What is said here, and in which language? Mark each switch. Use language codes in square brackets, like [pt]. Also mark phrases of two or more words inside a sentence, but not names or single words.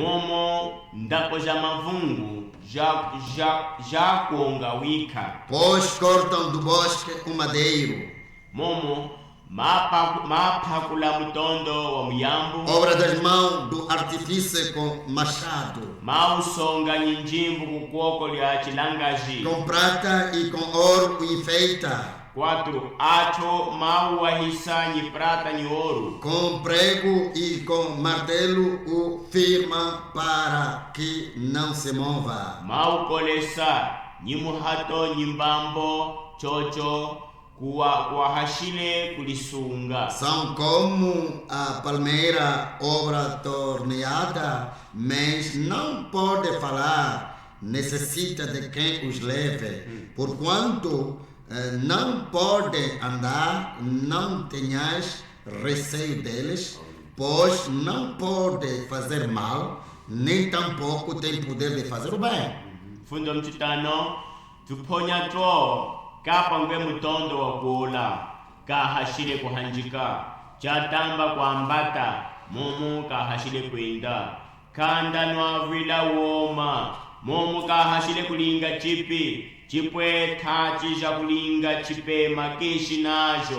[pt] pois cortam do bosque o madeiro, obra das mãos do artífice com machado, com prata e com ouro enfeita, 4. [cjk] Acho mau wahisanyi prata ni ouro, [pt] com prego e com martelo o firma para que não se mova. [cjk] Mau kolesa nyimuhato nyimbambo chocho kuwahashile kulisunga. [pt] São como a palmeira, obra torneada, mas não pode falar, necessita de quem os leve, porquanto não pode andar, não tenhas receio deles, pois não pode fazer mal, nem tampouco tem poder de fazer o bem. [cjk] Fundo mchitano tuponya to kapangwe mutondo wa kuola kahashile kuhanjika chatamba kwambata momo kahashile kwenda kanda nwavila woma momo kahashile kulinga chipi chipwe tachi já kulinga chipema kishi najo.